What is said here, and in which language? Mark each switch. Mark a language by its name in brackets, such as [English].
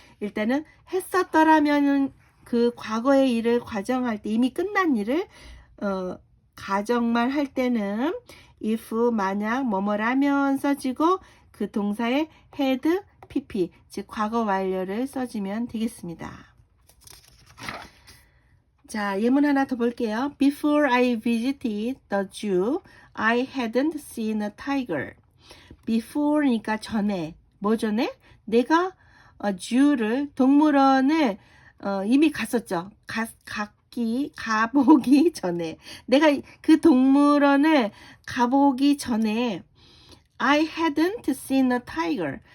[Korean] 일단은 했었더라면 그 과거의 일을 가정할 때 이미 끝난 일을 가정만 할 때는 if 만약 뭐뭐라면 써지고 그 동사에 had pp 즉 과거 완료를 써주면 되겠습니다. 자, 예문 하나 더 볼게요. [English] Before I visited the zoo, I hadn't seen a tiger. [Korean] Before니까 전에, 뭐 전에? 내가 zoo를 동물원을 이미 갔었죠. 가보기 전에. 내가 그 동물원을 가보기 전에 [English] I hadn't seen a tiger.